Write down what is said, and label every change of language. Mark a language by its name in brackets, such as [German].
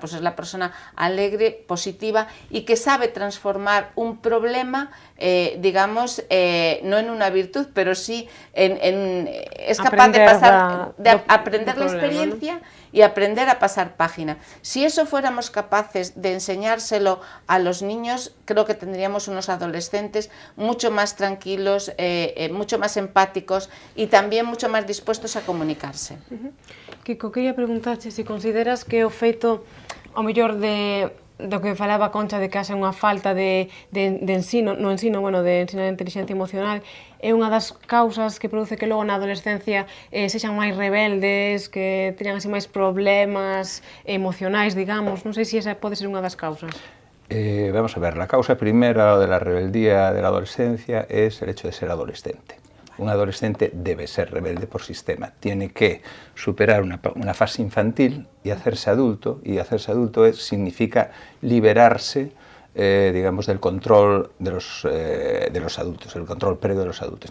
[Spanish] Pues es la persona alegre, positiva y que sabe transformar un problema, digamos, no en una virtud, pero sí es capaz de aprender la experiencia, ¿no? Y aprender a pasar página. Si eso fuéramos capaces de enseñárselo a los niños, creo que tendríamos unos adolescentes mucho más tranquilos, mucho más empáticos y también mucho más dispuestos a comunicarse. [Galician] Kiko, quería preguntarche se consideras que o feito, ao mellor do que falaba Concha de que haxa unha falta de ensino, de ensino de inteligencia emocional, é unha das causas que produce que logo na adolescencia sexan máis rebeldes, que teñan así máis problemas emocionais, digamos. Non sei se esa pode ser unha das causas. [Spanish] Vamos a ver, la causa primera de la rebeldía de la adolescencia es el hecho de ser adolescente. Un adolescente debe ser rebelde por sistema, tiene que superar una fase infantil y hacerse adulto significa liberarse digamos, del control de los adultos, el control previo de los adultos.